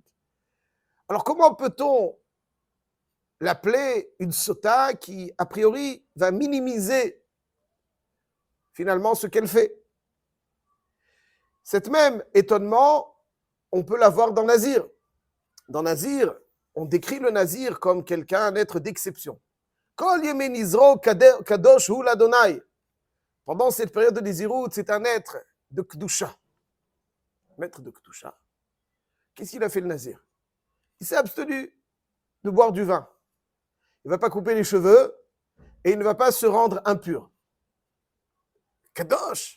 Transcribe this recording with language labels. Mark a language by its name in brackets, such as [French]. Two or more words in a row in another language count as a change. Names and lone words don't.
[French] Alors comment peut-on l'appeler une Sota qui, a priori, va minimiser finalement ce qu'elle fait? Cet même étonnement, on peut l'avoir dans Nazir. Dans Nazir, on décrit le Nazir comme quelqu'un, un être d'exception. [Hebrew] כל ימי נזרו קדוש הוא לה. [French] Pendant cette période de Nézirut, c'est un être de Kedusha. Maître de Kedusha. Qu'est-ce qu'il a fait le Nazir? Il s'est abstenu de boire du vin. Il ne va pas couper les cheveux et il ne va pas se rendre impur. Kadosh.